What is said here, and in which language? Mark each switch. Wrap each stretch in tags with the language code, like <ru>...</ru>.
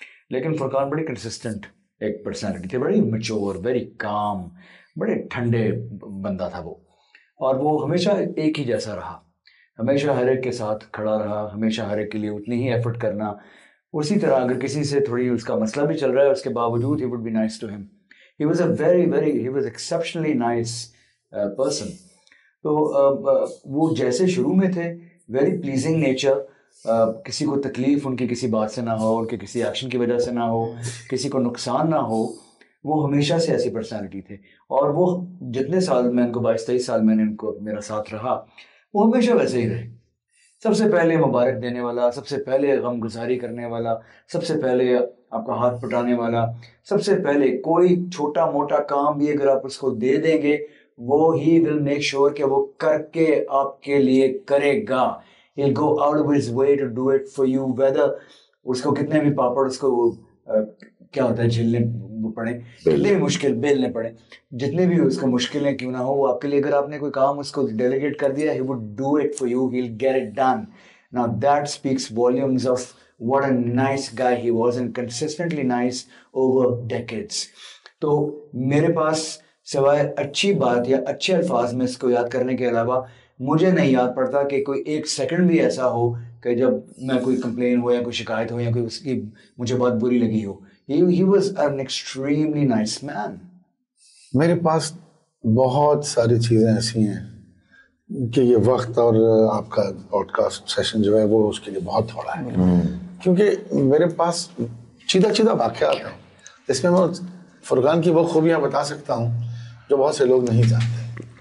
<ur>لیکن فرقان بڑی کنسسٹنٹ ایک پرسنالٹی تھی, بڑی میچور, ویری کام, بڑے ٹھنڈے بندہ تھا وہ. اور وہ ہمیشہ ایک ہی جیسا رہا, ہمیشہ ہر ایک کے ساتھ کھڑا رہا, ہمیشہ ہر ایک کے لیے اتنی ہی ایفرٹ کرنا. اسی طرح اگر کسی سے تھوڑی اس کا مسئلہ بھی چل رہا ہے اس کے باوجود</ur> <en>he would be nice to him. He was he was exceptionally nice person.</en> <ur>تو وہ جیسے شروع میں تھے, ویری پلیزنگ نیچر, کسی کو تکلیف ان کی کسی بات سے نہ ہو, ان کے کسی ایکشن کی وجہ سے نہ ہو, کسی کو نقصان نہ ہو, وہ ہمیشہ سے ایسی پرسنالٹی تھے. اور وہ جتنے سال میں ان کو 22-23 سال میں نے ان کو میرا ساتھ رہا, وہ ہمیشہ ویسے ہی رہے. سب سے پہلے مبارک دینے والا, سب سے پہلے غم گزاری کرنے والا, سب سے پہلے آپ کا ہاتھ پٹانے والا, سب سے پہلے کوئی چھوٹا موٹا کام بھی اگر آپ اس کو دے دیں گے وہ</ur> <en>ہی will make sure</en> <ur>کہ وہ کر کے آپ کے لیے کرے گا.</ur> <en>He'll go out of his way to do it for you, whether</en> <ur>اس کو کتنے بھی پاپڑ اس کو کیا ہوتا ہے جھیلنے پڑے, کتنے بھی مشکل بیلنے پڑے, جتنے بھی اس کو مشکلیں کیوں نہ ہو, وہ آپ کے لیے اگر آپ نے کوئی کام اس کو ڈیلیگیٹ کر دیا,</ur> <en>he would do it for you, he'll get it done. Now that speaks volumes of what a nice guy he was, and consistently nice over decades.</en> <ur>تو میرے پاس سوائے اچھی بات یا اچھے الفاظ میں اس کو یاد کرنے کے علاوہ مجھے نہیں یاد پڑتا کہ کوئی ایک سیکنڈ بھی ایسا ہو کہ جب میں کوئی کمپلین ہو یا کوئی شکایت ہو یا کوئی اس کی مجھے بات بری لگی ہو.</ur> <en>He was an extremely nice man.</en> <ur>میرے پاس بہت ساری چیزیں ایسی ہیں کہ یہ وقت اور آپ کا پوڈ کاسٹ سیشن جو ہے وہ اس کے لیے بہت تھوڑا ہے, کیونکہ میرے پاس چیدہ واقعات ہیں جس میں میں فرقان کی وہ خوبیاں بتا سکتا ہوں جو بہت سے لوگ نہیں جانتے.</ur>